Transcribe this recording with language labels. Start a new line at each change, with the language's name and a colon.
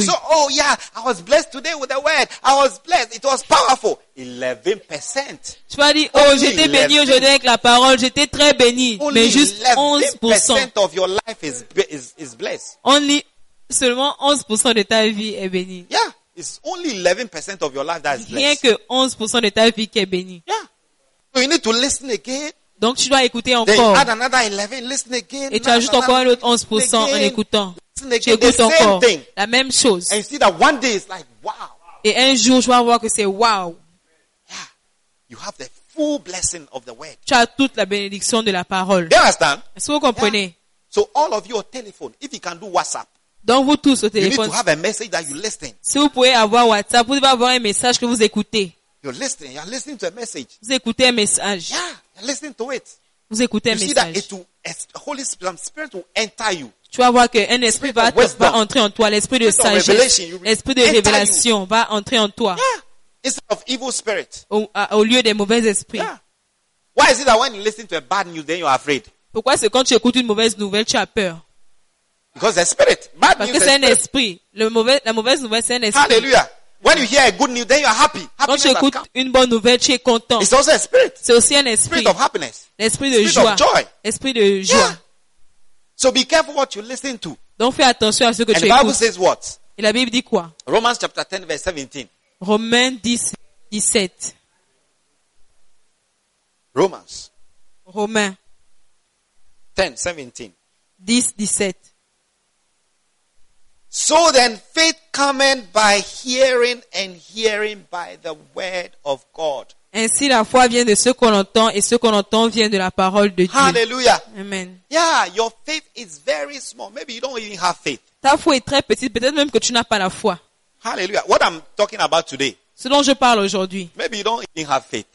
English: So, oh yeah, I was blessed today with the word. I was blessed. It was powerful. 11%.
French: Tu vas dire, oh, j'étais béni aujourd'hui avec la parole. J'étais très béni. Mais juste 11%
English: of your life is blessed. Only
French: seulement 11% de ta vie est béni.
English: Yeah, it's only 11% of your life that is blessed.
French: Rien que 11% de ta vie qui est béni.
English: Yeah. So you need to listen again.
French: Donc tu dois écouter encore.
English: Add another 11, listen again.
French: Et tu ajoutes encore un autre 11% en écoutant.
English: Listen again.
French: Tu écoutes
English: the
French: encore
English: same thing.
French: La même chose.
English: And you see that one day is like, wow.
French: Et un jour, je vais voir que c'est wow.
English: Yeah. You have the full blessing of the word.
French: Tu as toute la bénédiction de la parole.
English: You understand?
French: Est-ce que vous comprenez?
English: Yeah. So all of your telephone, if you can do WhatsApp.
French: Donc vous tous au téléphone.
English: You need to have a message that you listen.
French: Si vous pouvez avoir WhatsApp, vous devez avoir un message que vous écoutez.
English: You're listening. You're listening to a message.
French: Vous écoutez un message.
English: Yeah. Listen to it.
French: Vous écoutez un message.
English: See that a Holy Spirit will enter you.
French: Tu vas voir qu'un esprit va entrer en toi. L'esprit de sagesse, l'esprit de révélation va entrer en toi.
English: Yeah. Instead of evil spirit.
French: Au lieu des mauvais esprits.
English: Yeah. Why is it that when you listen to a bad news, then you are afraid?
French: Pourquoi c'est quand tu écoutes une mauvaise nouvelle, tu as peur?
English: Because the spirit. Bad news.
French: Parce que c'est un esprit. La mauvaise nouvelle, c'est un esprit.
English: Hallelujah. When you hear a good news, then you are happy. Happiness.
French: Quand tu écoutes une bonne nouvelle, tu es content.
English: It's also a spirit.
French: C'est aussi un esprit.
English: Spirit of happiness.
French: L'esprit de joie.
English: Spirit of joy.
French: Esprit de joie.
English: Yeah. So be careful what you listen to.
French: Donc fais attention à ce que
English: and
French: tu
English: Bible
French: écoutes.
English: And the Bible says what?
French: Et la Bible dit quoi?
English: Romans chapter 10 verse 17.
French: Romains 10, 17.
English: Romans.
French: Romains.
English: 10, 17.
French: 10, 17.
English: So then, faith cometh by hearing, and hearing by the word of God.
French: Ainsi, la foi vient de ce qu'on entend, et ce qu'on entend vient de la parole de Dieu.
English: Hallelujah.
French: Amen.
English: Yeah, your faith is very small. Maybe you don't even have faith.
French: Ta foi est très petite. Peut-être même que tu n'as pas la foi.
English: Hallelujah. What I'm talking about today.
French: Ce dont je parle aujourd'hui.
English: Maybe you don't even have faith.